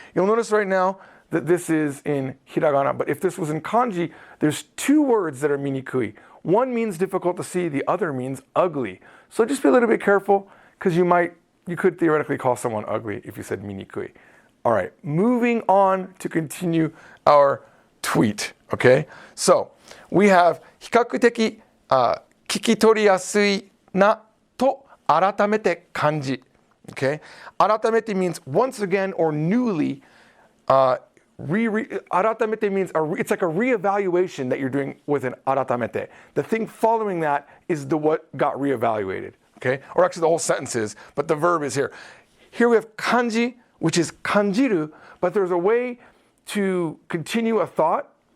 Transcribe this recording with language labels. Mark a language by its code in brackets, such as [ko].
[en] You'll notice right now that this is in hiragana, but if this was in kanji, there's two words that are minikui. One means difficult to see, the other means ugly. So just be a little bit careful, because you could theoretically call someone ugly if you said minikui. All right, moving on to continue our tweet, okay? So we have [ja] 比較的聞き取りやすいなと改めて感じ, okay? [en] 改めて means once again or newly. 改めて means it's like a reevaluation that you're doing with an 改めて. The thing following that is what got reevaluated, okay? Or actually the whole sentence is, but the verb is here. Here we have kanji, which is kanjiru, but there's a way to continue a thought.